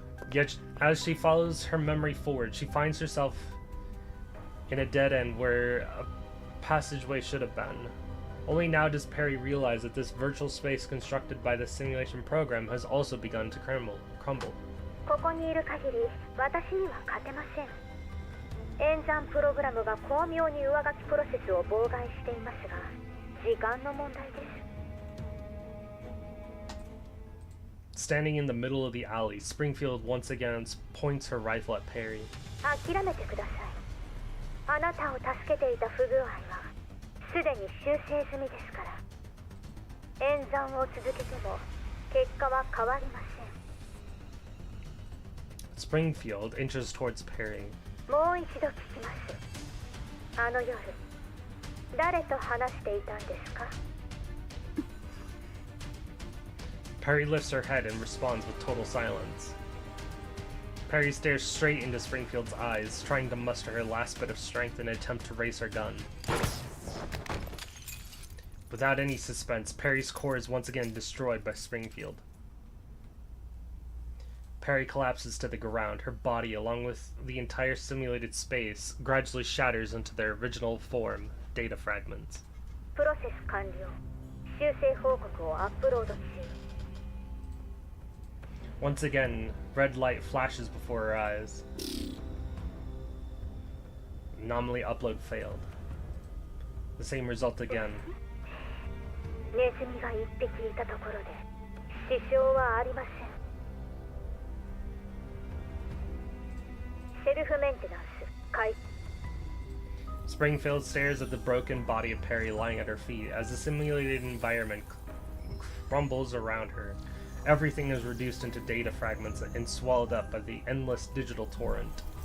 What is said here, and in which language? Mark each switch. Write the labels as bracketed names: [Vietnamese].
[English] Yet, as she follows her memory forward, she finds herself in a dead end where a passageway should have been. Only now does Perry realize that this virtual space constructed by the simulation program has also begun to crumble. [Japanese] ここにいる限り、私には勝てません。演算プログラムが巧妙に上書きプロセスを妨害していますが、時間の問題です。 [English] Standing in the middle of the alley, Springfield once again points her rifle at Perry. [Japanese] 諦めてください。あなたを助けていた不具合はすでに修正済みですから。演算を続けても結果は変わりません。 [English] Springfield inches towards Perry. [Japanese] もう一度聞きます。あの夜、誰と話していたんですか？ [English] Perry lifts her head and responds with total silence. Perry stares straight into Springfield's eyes, trying to muster her last bit of strength in an attempt to raise her gun. Without any suspense, Perry's core is once again destroyed by Springfield. Perry collapses to the ground. Her body, along with the entire simulated space, gradually shatters into their original form, data fragments. [Japanese] プロセス完了。修正報告をアップロード中。 [English] Once again, red light flashes before her eyes. Anomaly upload failed. The same result again. [Japanese] ネズミが1匹いたところで支障はありません。セルフメンテナンス開始。 [English] Springfield stares at the broken body of Perry lying at her feet as the simulated environment crumbles around her. Everything is reduced into data fragments and swallowed up by the endless digital torrent.